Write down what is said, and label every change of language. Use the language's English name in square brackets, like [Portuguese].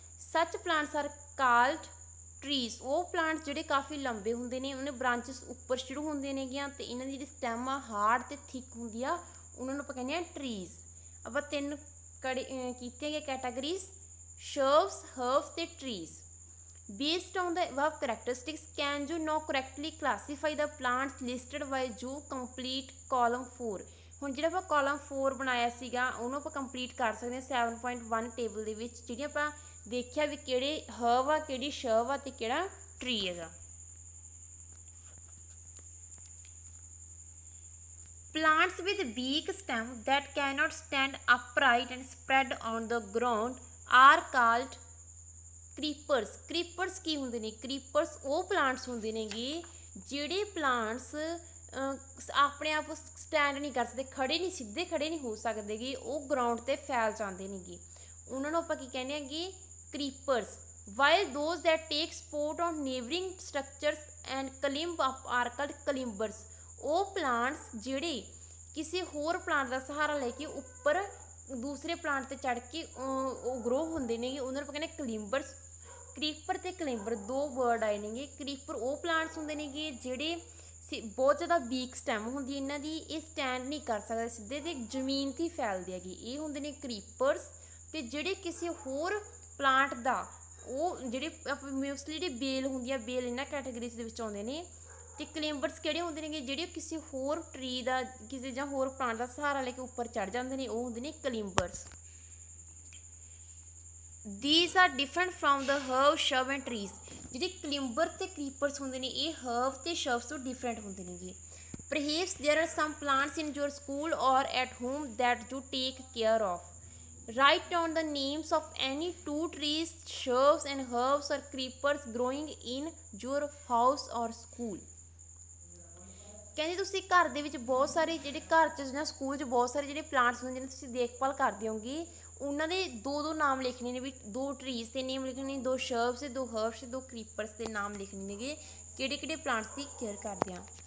[English] Such plants are called trees. [Punjabi] ਉਹ plants ਜਿਹੜੇ ਕਾਫੀ ਲੰਬੇ ਹੁੰਦੇ ਨੇ, ਉਹਨਾਂ ਬ੍ਰਾਂਚਸ ਉੱਪਰ ਸ਼ੁਰੂ ਹੁੰਦੀਆਂ ਨੇਗੀਆਂ ਅਤੇ ਇਹਨਾਂ ਦੀ ਜਿਹੜੀ ਸਟੈਮ ਆ ਹਾਰਡ ਅਤੇ ਥਿਕ ਹੁੰਦੀ ਆ, ਉਹਨਾਂ ਨੂੰ ਆਪਾਂ ਕਹਿੰਦੇ ਹਾਂ ਟਰੀਜ਼। ਆਪਾਂ 3 ਕੀਤੀਆਂ ਗਈਆਂ ਕੈਟਾਗਰੀਜ਼, ਸ਼ਰਬਸ, ਹਰਬਸ ਅਤੇ trees. [English] Based on the above characteristics, can you now correctly classify the plants listed by you complete column 4? [Punjabi] ਹੁਣ ਜਿਹੜਾ ਆਪਾਂ ਕਾਲਮ 4 ਬਣਾਇਆ ਸੀਗਾ ਉਹਨੂੰ ਆਪਾਂ ਕੰਪਲੀਟ ਕਰ ਸਕਦੇ ਹਾਂ 7.1 ਟੇਬਲ ਦੇ ਵਿੱਚ, ਜਿਹੜੀ ਆਪਾਂ ਦੇਖਿਆ ਵੀ ਕਿਹੜੇ ਹਰਬ ਆ, ਕਿਹੜੀ ਸ਼ਰਬ ਆ ਤੇ ਕਿਹੜਾ ਟਰੀ ਹੈਗਾ। [English] Plants with weak stem that cannot stand upright and spread on the ground are called creepers। [Punjabi] creepers ਕੀ ਹੁੰਦੇ ਨੇ? creepers ਉਹ plants ਹੁੰਦੇ ਨੇਗੇ ਜਿਹੜੇ plants ਆਪਣੇ ਆਪ ਸਟੈਂਡ ਨਹੀਂ ਕਰ ਸਕਦੇ, ਖੜੇ ਨਹੀਂ, ਸਿੱਧੇ ਖੜੇ ਨਹੀਂ ਹੋ ਸਕਦੇ ਗੇ, ਉਹ ਗਰਾਊਂਡ 'ਤੇ ਫੈਲ ਜਾਂਦੇ ਨੇਗੇ, ਉਹਨਾਂ ਨੂੰ ਆਪਾਂ ਕੀ ਕਹਿੰਦੇ ਹੈਗੇ? [English] creepers। while those that take support on neighboring structures and climb up are called climbers। [Punjabi] ਉਹ ਪਲਾਂਟਸ ਜਿਹੜੇ ਕਿਸੇ ਹੋਰ ਪਲਾਂਟ ਦਾ ਸਹਾਰਾ ਲੈ ਕੇ ਉੱਪਰ ਦੂਸਰੇ ਪਲਾਂਟ 'ਤੇ ਚੜ੍ਹ ਕੇ ਉਹ ਗਰੋ ਹੁੰਦੇ ਨੇਗੇ, ਉਹਨਾਂ ਨੂੰ ਆਪਾਂ ਕਹਿੰਦੇ ਕਲਿੰਬਰਸ। ਕਰੀਪਰ ਅਤੇ ਕਲਿੰਬਰ ਦੋ ਵਰਡ ਆਏ ਨੇਗੇ। ਕਰੀਪਰ ਉਹ ਪਲਾਂਟਸ ਹੁੰਦੇ ਨੇਗੇ ਜਿਹੜੇ ਬਹੁਤ ਜ਼ਿਆਦਾ ਵੀਕ ਸਟੈਮ ਹੁੰਦੀ ਇਹਨਾਂ ਦੀ, ਇਹ ਸਟੈਂਡ ਨਹੀਂ ਕਰ ਸਕਦੇ ਸਿੱਧੇ ਅਤੇ ਜ਼ਮੀਨ 'ਤੇ ਫੈਲਦੇ ਹੈਗੇ, ਇਹ ਹੁੰਦੇ ਨੇ ਕਰੀਪਰਸ। ਅਤੇ ਜਿਹੜੇ ਕਿਸੇ ਹੋਰ ਪਲਾਂਟ ਦਾ ਉਹ ਜਿਹੜੇ ਮੋਸਟਲੀ ਜਿਹੜੇ ਬੇਲ ਹੁੰਦੀ ਆ, ਬੇਲ ਇਹਨਾਂ ਕੈਟਾਗਰੀਜ਼ ਦੇ ਵਿੱਚ ਆਉਂਦੇ ਨੇ। ਅਤੇ ਕਲਿੰਬਰਸ ਕਿਹੜੇ ਹੁੰਦੇ ਨੇਗੇ? ਜਿਹੜੇ ਕਿਸੇ ਹੋਰ ਟਰੀ ਦਾ, ਕਿਸੇ ਜਾਂ ਹੋਰ ਪਲਾਂਟ ਦਾ ਸਹਾਰਾ ਲੈ ਕੇ ਉੱਪਰ ਚੜ੍ਹ ਜਾਂਦੇ ਨੇ, ਉਹ ਹੁੰਦੇ ਨੇ ਕਲਿੰਬਰਸ। [English] These are different from the herb, shrub and trees। [Punjabi] ਜਿਹੜੇ ਕਲਿੰਬਰ ਅਤੇ ਕਰੀਪਰਸ ਹੁੰਦੇ ਨੇ ਇਹ ਹਰਬ ਅਤੇ ਸ਼ਰਬਸ ਤੋਂ ਡਿਫਰੈਂਟ ਹੁੰਦੇ ਨੇਗੇ। [English] Perhaps there are some plants in your school or at home that you take care of। Write down the names of any 2 trees, shrubs and herbs or creepers growing in your house or school। [Punjabi] ਕਹਿੰਦੇ ਤੁਸੀਂ ਘਰ ਦੇ ਵਿੱਚ ਬਹੁਤ ਸਾਰੇ ਜਿਹੜੇ ਘਰ 'ਚ ਜਾਂ ਸਕੂਲ 'ਚ ਬਹੁਤ ਸਾਰੇ ਜਿਹੜੇ ਪਲਾਂਟਸ ਹੁੰਦੇ ਨੇ ਤੁਸੀਂ ਦੇਖਭਾਲ ਕਰਦੇ ਹੋਗੇ, ਉਹਨਾਂ ਦੇ 2 ਨਾਮ ਲਿਖਣੇ ਨੇ, ਵੀ 2 ਟਰੀਜ਼ ਦੇ ਨੇਮ ਲਿਖਣੇ ਨੇ, 2 ਸ਼ਰਬਸ ਤੇ 2 ਹਰਬਸ ਤੇ 2 ਕਰੀਪਰਸ ਦੇ ਨਾਮ ਲਿਖਣੇ ਨੇਗੇ, ਕਿਹੜੇ ਕਿਹੜੇ ਪਲਾਂਟਸ ਦੀ ਕੇਅਰ ਕਰਦੇ ਆ।